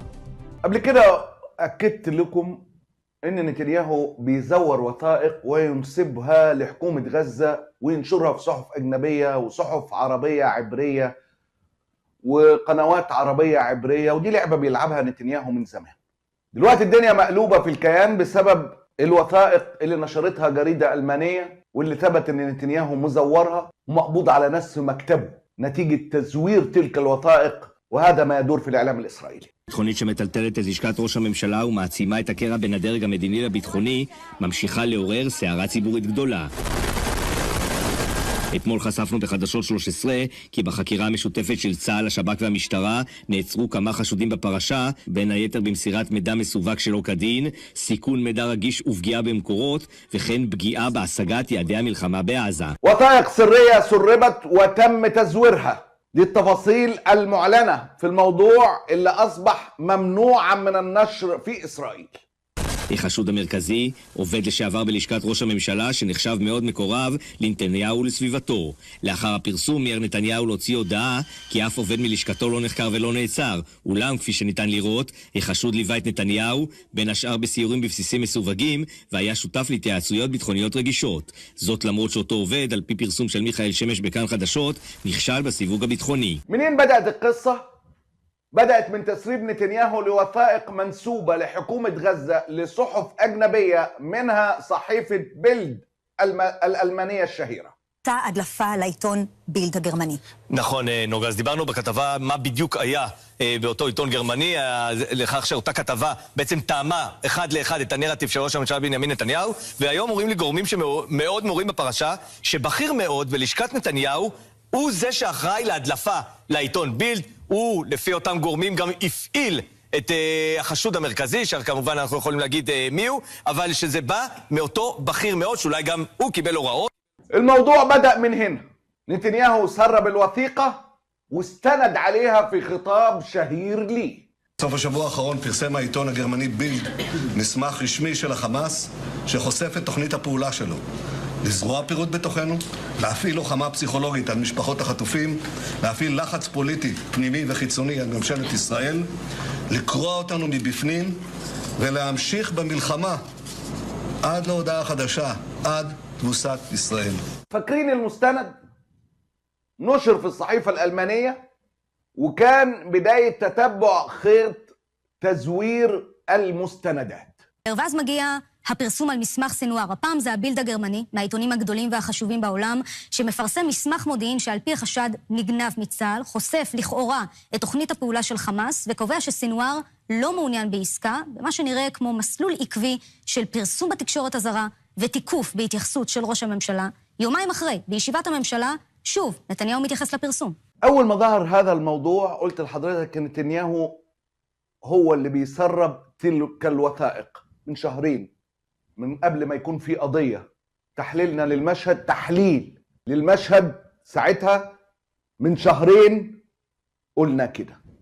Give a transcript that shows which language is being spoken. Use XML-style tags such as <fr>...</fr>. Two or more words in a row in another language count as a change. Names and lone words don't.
<ar>قبل كده اكدت لكم ان نتنياهو بيزور وثائق وينسبها لحكومة غزة وينشرها في صحف اجنبية وصحف عربية عبرية وقنوات عربية عبرية، ودي لعبة بيلعبها نتنياهو من زمان. دلوقتي الدنيا مقلوبة في الكيان بسبب الوثائق اللي نشرتها جريدة ألمانية، واللي ثبت ان نتنياهو مزورها ومقبوض على ناس في مكتبه نتيجة تزوير تلك الوثائق وهذا ما يدور في الإعلام الإسرائيلي.</ar> <he>ביטחונית שמטלטלת את לשכת ראש הממשלה ומעצימה את הקרע בין הדרג המדיני לביטחוני, ממשיכה לעורר סערה ציבורית גדולה. אתמול חשפנו בחדשות 13 כי בחקירה המשותפת של צה"ל, השב"כ והמשטרה נעצרו כמה חשודים בפרשה, בין היתר במסירת מידע מסווג שלא כדין, סיכון מידע רגיש ופגיעה במקורות, וכן פגיעה בהשגת יעדי המלחמה בעזה.</he> <ar>وثائق سرية سربت وتم تزويرها. دي التفاصيل المعلنة في الموضوع اللي أصبح ممنوعا من النشر في إسرائيل.</ar> <he>החשוד המרכזי, עובד לשעבר בלשכת ראש הממשלה שנחשב מאוד מקורב לנתניהו ולסביבתו. לאחר הפרסום מיהר נתניהו להוציא הודעה כי אף עובד מלשכתו לא נחקר ולא נעצר. אולם כפי שניתן לראות, החשוד ליווה את נתניהו בין השאר בסיורים בבסיסים מסווגים והיה שותף להתייעצויות ביטחוניות רגישות. זאת למרות שאותו עובד, על פי פרסום של מיכאל שמש בכאן חדשות, נכשל בסיווג הביטחוני.</he> <ar>منين بدأت القصة؟ بدأت من تسريب نتنياهو لوثائق منسوبة لحكومة غزة لصحف أجنبية منها صحيفة بيلد الألمانية الشهيرة.</ar> <he>הדלפה לעיתון בילד הגרמני. נכון, נוגה, אז דיברנו בכתבה מה בדיוק היה באותו עיתון גרמני, לכך שאותה כתבה בעצם טעמה אחד לאחד את הנרטיב של ראש הממשלה בנימין נתניהו, והיום אומרים לי גורמים שמאוד מורים בפרשה, שבכיר מאוד בלשכת נתניהו הוא זה שאחראי להדלפה לעיתון בילד, הוא לפי אותם גורמים גם הפעיל את החשוד המרכזי, שכמובן אנחנו יכולים להגיד מי הוא, אבל שזה בא מאותו בכיר מאוד, שאולי גם הוא קיבל הוראות.</he> <ar>الموضوع بدأ من هنا. نتنياهو سرب الوثيقة واستند عليها في خطاب شهير لي.</ar> <he>בסוף השבוע האחרון פרסם העיתון הגרמני בילד מסמך רשמי של החמאס שחושף את תוכנית הפעולה שלו. לזרוע פירוד בתוכנו, להפעיל לוחמה פסיכולוגית על משפחות החטופים, להפעיל לחץ פוליטי פנימי וחיצוני על ממשלת ישראל, לקרוע אותנו מבפנים ולהמשיך במלחמה עד להודעה חדשה, עד תבוסת ישראל.</he> <ar>فاكرين المستند نشر في الصحيفة الألمانية وكان بداية تتبع خيط تزوير المستندات.</ar> <he>ואז מגיע הפרסום על מסמך סנואר. הפעם זה הבילד הגרמני, מהעיתונים הגדולים והחשובים בעולם, שמפרסם מסמך מודיעין שעל פי החשד נגנב מצה"ל, חושף לכאורה את תוכנית הפעולה של חמאס, וקובע שסנואר לא מעוניין בעסקה, במה שנראה כמו מסלול עקבי של פרסום בתקשורת הזרה ותיקוף בהתייחסות של ראש הממשלה. יומיים אחרי, בישיבת הממשלה, שוב, נתניהו מתייחס לפרסום.</he> <ar>أول ما ظهر هذا الموضوع قلت لحضرتك إن نتنياهو هو اللي بيسرب تلك الوثائق من شهرين، من قبل ما يكون في قضية. تحليلنا للمشهد تحليل للمشهد ساعتها من شهرين قلنا كده.</ar>